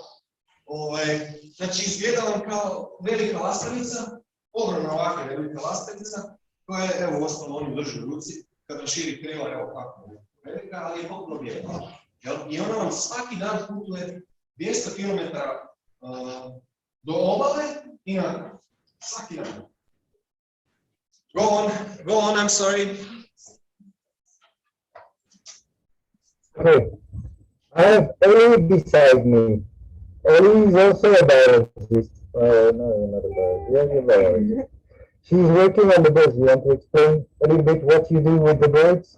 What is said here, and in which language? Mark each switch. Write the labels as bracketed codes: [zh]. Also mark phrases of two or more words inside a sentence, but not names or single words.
[hr] Znači, izgleda vam kao velika lastavica, ogromna ovakva velika lastavica, koja je, evo, ostalo oni drži u ruci, kada širi krila, evo kako je velika, ali je potpuno bijela. I ona vam svaki dan putuje 200 km do obale i natrag. Svaki dan. [en] Go on, I'm sorry. Okay. I have Ellie beside me. Ellie is also a biologist. No, not a biologist. Yes, a biologist. She's working on the birds. You want to explain a little bit what you do with the birds?